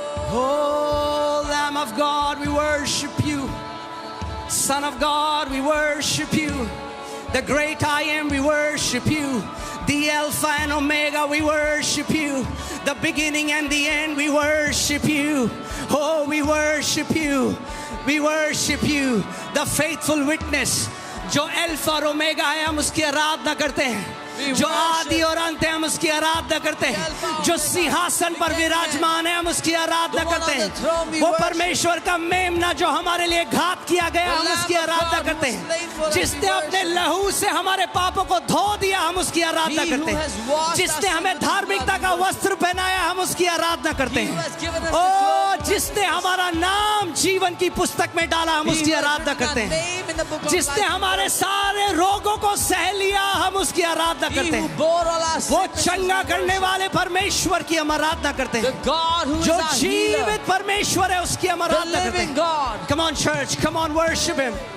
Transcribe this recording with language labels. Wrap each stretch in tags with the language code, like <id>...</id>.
<en>Oh, Lamb of God, we worship you. Son of God, we worship you. The great I am, we worship you. The Alpha and Omega, we worship you. The beginning and the end, we worship you. Oh, we worship you. We worship you. The faithful witness,</en> <hi>जो alpha और omega है, हम उसकी आराधना करते हैं। जो आदि और अंत है हम उसकी आराधना करते हैं। जो सिंहासन पर विराजमान है हम उसकी आराधना करते हैं। वो परमेश्वर का मेमना जो हमारे लिए घात किया गया हम उसकी आराधना करते हैं। जिसने अपने लहू से हमारे पापों को धो दिया हम उसकी आराधना करते हैं। जिसने हमें धार्मिकता का वस्त्र पहनाया हम उसकी आराधना करते हैं। ओ जिसने हमारा नाम जीवन की पुस्तक में डाला हम उसकी आराधना करते हैं। जिसने हमारे सारे रोगों को सह लिया हम उसकी आराधना करते हैं। वो चंगा करने वाले परमेश्वर की हम आराधना करते हैं। जो जीवित परमेश्वर है उसकी हम आराधना करते हैं।</hi> <en>Come on church, come on worship him.</en>